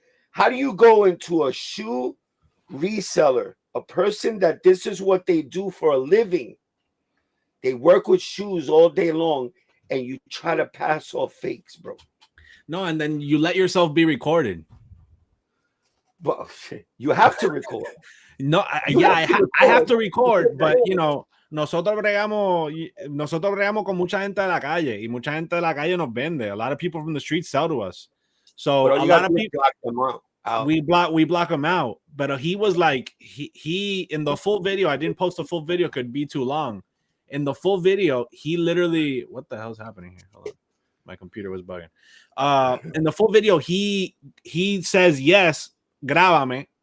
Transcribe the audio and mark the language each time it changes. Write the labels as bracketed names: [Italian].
[English] How do you go into a shoe reseller, a person that this is what they do for a living? They work with shoes all day long, and you try to pass off fakes, bro. No, and then you let yourself be But you have to record. No, I have to record, but you know. [Spanish] Nosotros bregamos con mucha gente de la calle, y mucha gente de la calle nos vende. [English] A lot of people from the street sell to us. So a lot of people block them out. We block them out. But he was like, he in the full video, I didn't post the full video, could be too long. In the full video, he literally, what the hell's happening here? Hold on. My computer was bugging. In the full video, he says, yes, grábame.